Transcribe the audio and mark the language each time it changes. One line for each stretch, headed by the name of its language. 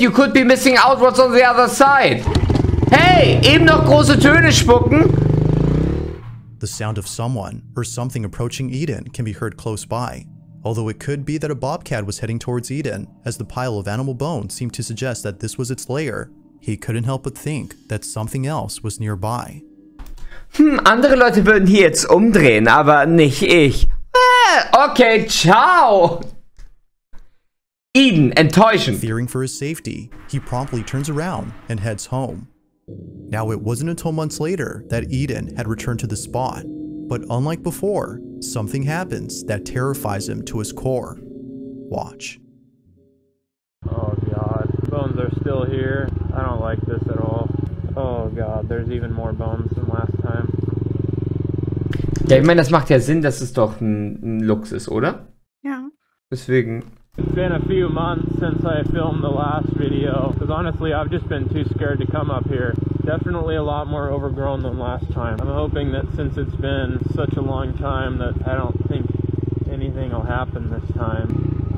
English: You could be missing out what's on the other side. Hey!
German: Eben noch große Töne spucken.
English: The sound of someone or something approaching Eden can be heard close by, although it could be that a bobcat was heading towards Eden, as the pile of animal bones seemed to suggest that this was its lair. He couldn't help but think that something else was nearby.
German: Andere Leute würden hier jetzt umdrehen, aber nicht ich. Okay, ciao! Eden, enttäuschend.
English: Fearing for his safety, he promptly turns around and heads home. Now, it wasn't until months later that Eden had returned to the spot, but unlike before, something happens that terrifies him to his core. Watch. Oh god, bones are still here. I don't like this at all. Oh god, there's even more bones than last time.
German: Ja, ich meine, das macht ja Sinn, dass es doch ein Luchs ist, oder? Ja. Deswegen.
English: It's been a few months since I filmed the last video, because honestly I've just been too scared to come up here. Definitely a lot more overgrown than last time. I'm hoping that since it's been such a long time that I don't think anything will happen this time.